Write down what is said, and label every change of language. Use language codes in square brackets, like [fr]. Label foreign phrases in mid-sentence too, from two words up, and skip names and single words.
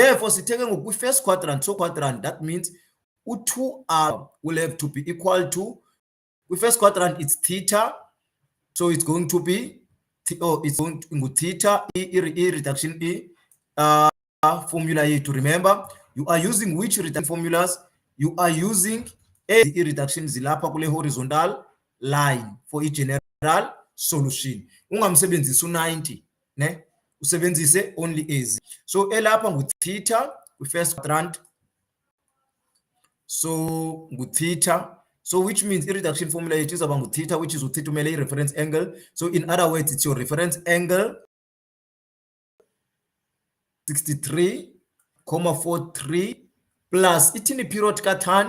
[en] Therefore, taking the first quadrant, so quadrant, that means 2r will have to be equal to, with first quadrant, it's theta. So it's going to be, it's going to theta, e reduction e formula here. To remember, you are using which reduction formulas? You are using a reduction [xh] zilapha kule [en] horizontal line for each general solution. [xh] Ungamsebenzisi u90, ne? Usebenzise only ezi. [en] So [xh] elapha ngu [en] theta with first quadrant. So ngu theta. So which means reduction formula it is about theta, which is theta reference angle. So in other words, it's your reference angle 63,43 plus it in the period tan.